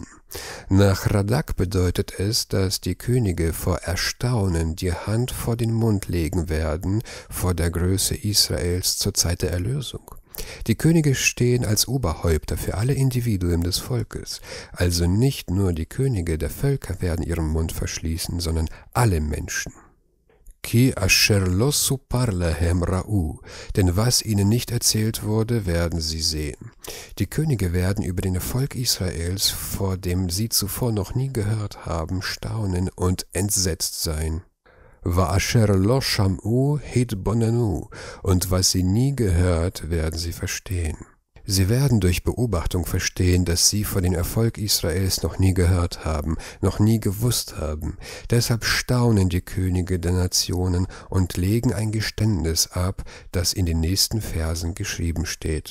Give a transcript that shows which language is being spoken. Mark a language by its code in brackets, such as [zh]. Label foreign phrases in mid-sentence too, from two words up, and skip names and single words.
[de] Nach Radak bedeutet es, dass die Könige vor Erstaunen die Hand vor den Mund legen werden vor der Größe Israels zur Zeit der Erlösung. Die Könige stehen als Oberhäupter für alle Individuen des Volkes, also nicht nur die Könige der Völker werden ihren Mund verschließen, sondern alle Menschen. [he] כי אשר לא ספר להם ראו, [de] denn was ihnen nicht erzählt wurde, werden sie sehen. Die Könige werden über den Erfolg Israels, vor dem sie zuvor noch nie gehört haben, staunen und entsetzt sein. [he] ואשר לא שמעו התבוננו, [de] und was sie nie gehört, werden sie verstehen. Sie werden durch Beobachtung verstehen, dass sie von dem Erfolg Israels noch nie gehört haben, noch nie gewusst haben. Deshalb staunen die Könige der Nationen und legen ein Geständnis ab, das in den nächsten Versen geschrieben steht.